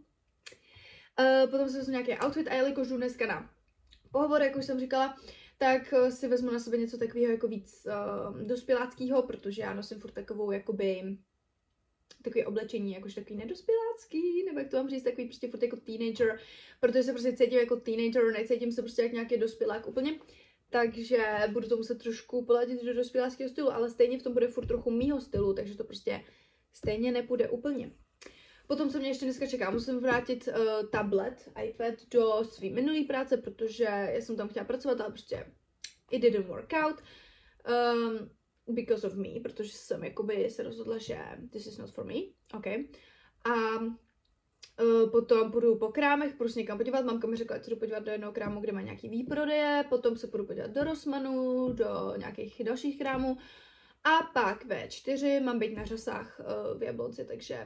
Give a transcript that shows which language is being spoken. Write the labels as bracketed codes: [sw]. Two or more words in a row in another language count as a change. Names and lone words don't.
[cs] Potom si vezmu nějaký outfit a jelikož jdu dneska na pohovor, jak už jsem říkala, tak si vezmu na sebe něco takového jako víc dospěláckého, protože já nosím furt takovou jakoby takový oblečení, jakož takový nedospělácký, nebo jak to mám říct, takový prostě furt jako teenager, protože se prostě cítím jako teenager, necítím se prostě jak nějaký dospělák úplně, takže budu to muset trošku poladit do dospěláckého stylu, ale stejně v tom bude furt trochu mýho stylu, takže to prostě stejně nepůjde úplně. Potom, co mě ještě dneska čeká, musím vrátit tablet, iPad do své minulé práce, protože já jsem tam chtěla pracovat, ale prostě [en] it didn't work out. Because of me, [cs] protože jsem jakoby se rozhodla, že [en] this is not for me, [cs] ok. A potom půjdu po krámech, půjdu se někam podívat, mamka mi řekla, ať se jdu podívat do jednoho krámu, kde má nějaký výprodeje, potom se půjdu podívat do Rossmannu, do nějakých dalších krámů a pak ve 4 mám být na řasách v Jablonci, takže